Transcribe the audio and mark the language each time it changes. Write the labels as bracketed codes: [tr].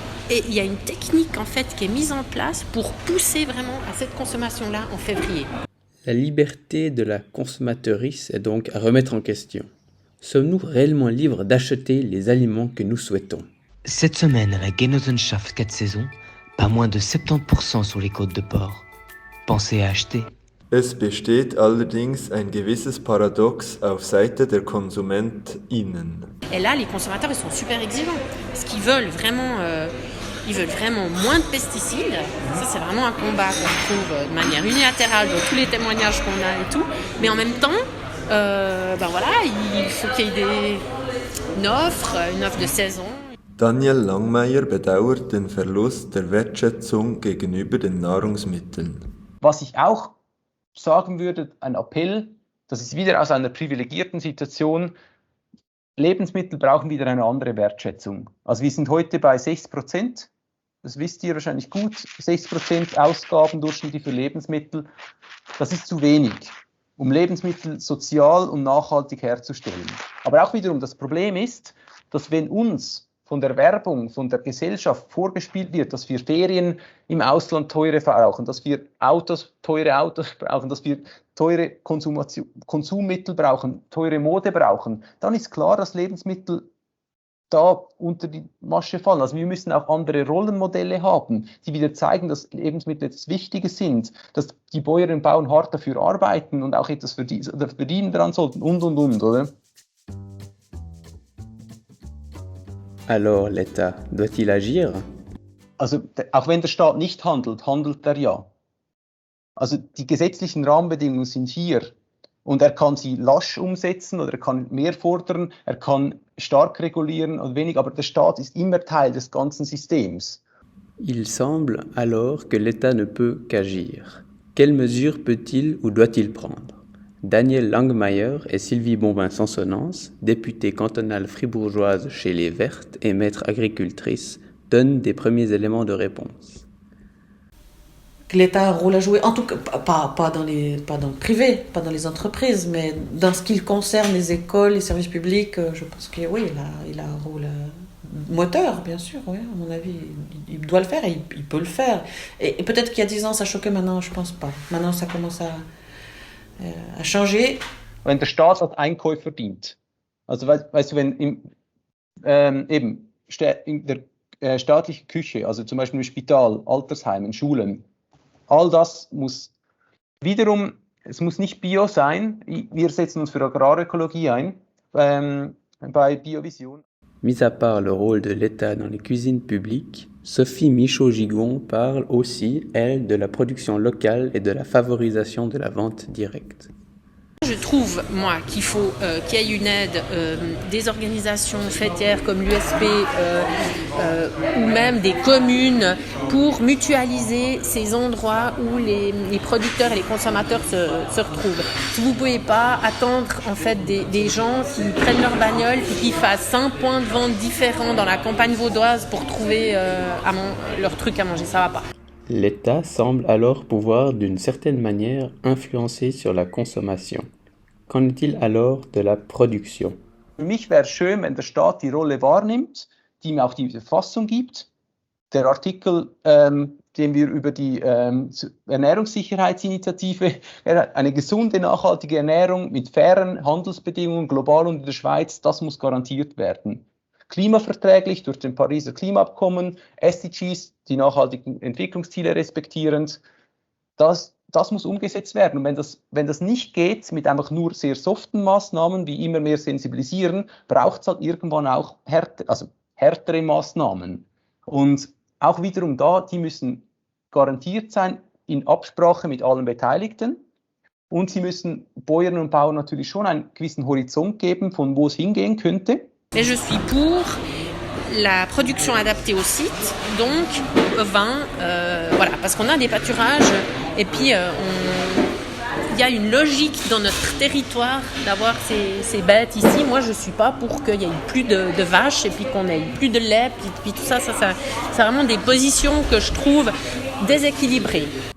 [fr] Et il y a une technique en fait qui est mise en place pour pousser vraiment à cette consommation-là en février. La liberté de la consommatrice est donc à remettre en question. Sommes-nous réellement libres d'acheter les aliments que nous souhaitons? Cette semaine à la Genossenschaft 4 saisons, pas moins de 70% sur les côtes de porc. Pensez à acheter. [de] Es besteht allerdings ein gewisses Paradox auf Seite der KonsumentInnen. [fr] Et là, les consommateurs, ils sont super exigeants. Parce qu'ils veulent vraiment, moins de pesticides. Ça, c'est vraiment un combat qu'on trouve de manière unilatérale dans tous les témoignages qu'on a et tout. Mais en même temps, il faut qu'il y ait une offre de saison. [de] Daniel Langmeier bedauert den Verlust der Wertschätzung gegenüber den Nahrungsmitteln. Was ich auch sagen würde, ein Appell, das ist wieder aus einer privilegierten Situation. Lebensmittel brauchen wieder eine andere Wertschätzung. Also wir sind heute bei 6%, das wisst ihr wahrscheinlich gut, 6% Ausgaben durchschnittlich für Lebensmittel. Das ist zu wenig, um Lebensmittel sozial und nachhaltig herzustellen. Aber auch wiederum, das Problem ist, dass wenn uns von der Werbung, von der Gesellschaft vorgespielt wird, dass wir Ferien im Ausland teure brauchen, dass wir teure Autos brauchen, dass wir teure Konsummittel brauchen, teure Mode brauchen, dann ist klar, dass Lebensmittel da unter die Masche fallen. Also wir müssen auch andere Rollenmodelle haben, die wieder zeigen, dass Lebensmittel etwas Wichtiges sind, dass die Bäuerinnen und Bauern hart dafür arbeiten und auch etwas verdienen daran sollten und, oder? [fr] Alors l'État doit-il agir? [de] Also auch wenn der Staat nicht handelt, handelt er ja. Also die gesetzlichen Rahmenbedingungen sind hier und er kann sie lasch umsetzen oder er kann mehr fordern, er kann stark regulieren oder wenig, aber der Staat ist immer Teil des ganzen Systems. [fr] Il semble alors que l'État ne peut qu'agir. Quelles mesures peut-il ou doit-il prendre? Daniel Langmeier et Sylvie Bombin-Sansonnance, députée cantonale fribourgeoise chez les Vertes et maître agricultrice, donnent des premiers éléments de réponse. L'État a un rôle à jouer, en tout cas pas dans le privé, pas dans les entreprises, mais dans ce qui concerne les écoles, les services publics, je pense que oui, il a un rôle moteur, bien sûr, oui, à mon avis, il doit le faire et il peut le faire. Et peut-être qu'il y a 10 ans ça choquait, maintenant je pense pas. Maintenant ça commence à changer. [de] Wenn der Staat als Einkäufer dient, also weißt du, wenn in der staatlichen Küche, also zum Beispiel im Spital, Altersheimen, Schulen, all das muss wiederum, es muss nicht Bio sein, wir setzen uns für Agrarökologie ein, bei Biovision. [fr] Mis à part le rôle de l'État dans les cuisines publiques, Sophie Michaud-Gigon parle aussi, elle, de la production locale et de la favorisation de la vente directe. Je trouve, moi, qu'il faut qu'il y ait une aide des organisations fêtières comme l'USP ou même des communes pour mutualiser ces endroits où les producteurs et les consommateurs se retrouvent. Vous ne pouvez pas attendre en fait des gens qui prennent leur bagnole et qui fassent 5 points de vente différents dans la campagne vaudoise pour trouver leur truc à manger. Ça ne va pas. L'État semble alors pouvoir d'une certaine manière influencer sur la consommation. Qu'en est-il alors de la Production? [de] Für mich wäre es schön, wenn der Staat die Rolle wahrnimmt, die ihm auch die Verfassung gibt. Der Artikel, den wir über die Ernährungssicherheitsinitiative, eine gesunde, nachhaltige Ernährung mit fairen Handelsbedingungen global und in der Schweiz, das muss garantiert werden. Klimaverträglich durch den Pariser Klimaabkommen, SDGs, die nachhaltigen Entwicklungsziele respektierend, das muss umgesetzt werden. Und wenn das nicht geht, mit einfach nur sehr soften Maßnahmen, wie immer mehr sensibilisieren, braucht es halt irgendwann auch härtere Maßnahmen. Und auch wiederum die müssen garantiert sein in Absprache mit allen Beteiligten. Und sie müssen Bäuerinnen und Bauern natürlich schon einen gewissen Horizont geben, von wo es hingehen könnte. [fr] Mais je suis pour la production adaptée au site, donc au vin, parce qu'on a des pâturages et puis il y a une logique dans notre territoire d'avoir ces bêtes ici. Moi, je ne suis pas pour qu'il y ait plus de vaches et puis qu'on ait plus de lait, puis tout ça, c'est vraiment des positions que je trouve déséquilibrées.